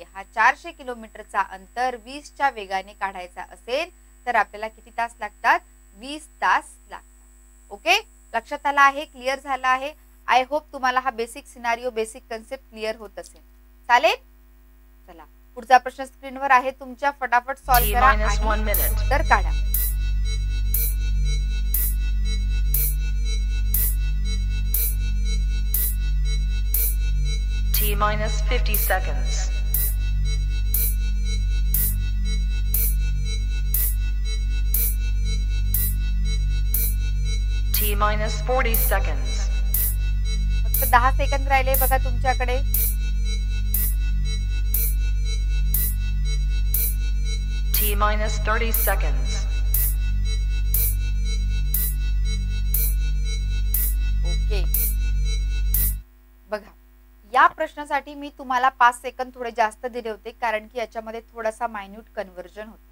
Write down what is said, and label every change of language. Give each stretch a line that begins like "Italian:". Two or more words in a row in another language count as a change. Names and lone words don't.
Marathi: हा 400 किलोमीटरचा अंतर 20च्या वेगाने काढायचा असेल तर आपल्याला किती तास लागतात 20 तास लागतात. ओके, लक्षात आला आहे, क्लिअर झाला आहे.
English: I hope
Marathi: तुम्हाला हा
English: basic scenario basic concept
Marathi: क्लिअर होत असेल. चालेल, चला पुढचा प्रश्न स्क्रीनवर आहे तुमच्या, फटाफट सॉल्व्ह करा आणि उत्तर काढा.
English: T-50 seconds. T-40 seconds.
Marathi: फक्त 10 सेकंद राहिले बघा तुमच्याकडे.
English: T-30 seconds.
Marathi: ओके, बघा या प्रश्नासाठी मी तुम्हाला 5 सेकंद थोडे जास्त दिले होते कारण की याच्यामध्ये थोडासा
English: minute conversion
Marathi: होता.